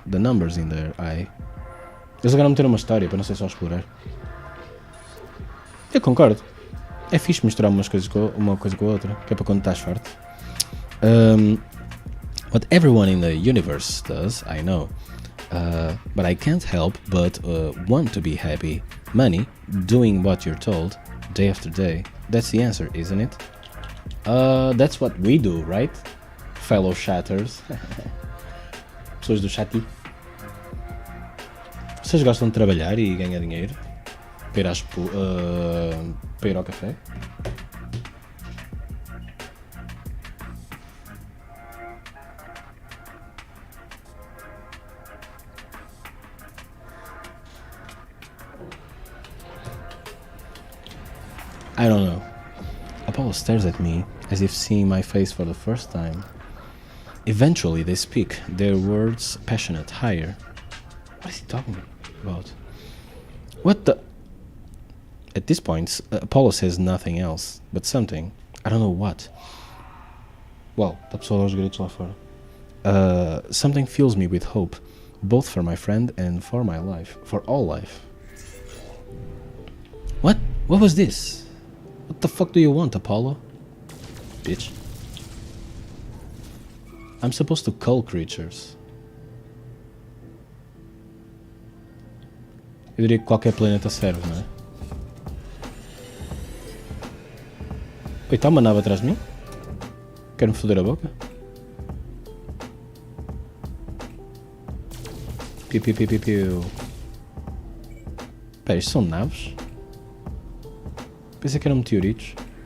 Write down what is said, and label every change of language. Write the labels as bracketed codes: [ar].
[en] The numbers in there, [pt] Eles agora meteram uma história para não ser só explorar. Eu concordo. É fixe misturar uma coisa com a outra, que é para quando estás farto. [en] What everyone in the universe does, I know. But I can't help but want to be happy. Money, doing what you're told, day after day. That's the answer, isn't it? That's what we do, right? Fellow chatters. [pt] Pessoas do chati. Vocês gostam de trabalhar e ganhar dinheiro? Para ir ao café? [en] I don't know. Apollo stares at me as if seeing my face for the first time. Eventually they speak, their words passionate, higher. What is he talking about? What the... At this point, Apollo says nothing else, but something. I don't know what. [pt] Well, está pessoal aos gritos lá fora. [en] Something fills me with hope, both for my friend and for my life, for all life. What? What was this? What the fuck do you want, Apollo? Bitch. I'm supposed to cull creatures. [pt] Eu diria que qualquer planeta serve, não é? Oi, está uma nave atrás de mim? Quer-me foder a boca? Piu, piu, piu, piu, piu. Espera, isto são naves? Pensei que eram meteoritos.